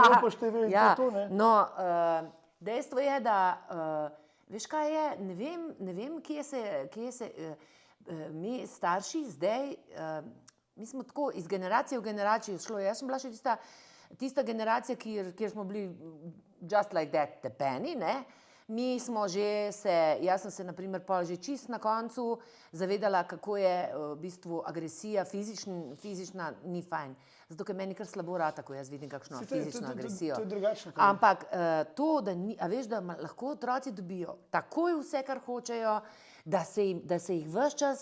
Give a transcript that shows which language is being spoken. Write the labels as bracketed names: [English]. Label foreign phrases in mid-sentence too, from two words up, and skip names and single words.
[Slovenian] No, dejstvo je, da, veš kaj je, ne vem, kje se mi starši zdaj, mi smo tako iz generacije v generacijo šlo, jaz sem bila še tista generacija, kjer smo bili [English] just like that, [Slovenian] tepeni, ne. Mi smo že jaz sem se naprimer pol že čist na koncu zavedala, kako je v bistvu agresija fizična ni fajn. Zato, ker meni kar slabo rata, ko jaz vidim kakšno fizično agresijo. To je drugačno. Ampak to, da a veš, da lahko otroci dobijo takoj vse, kar hočejo, da se jih ves čas,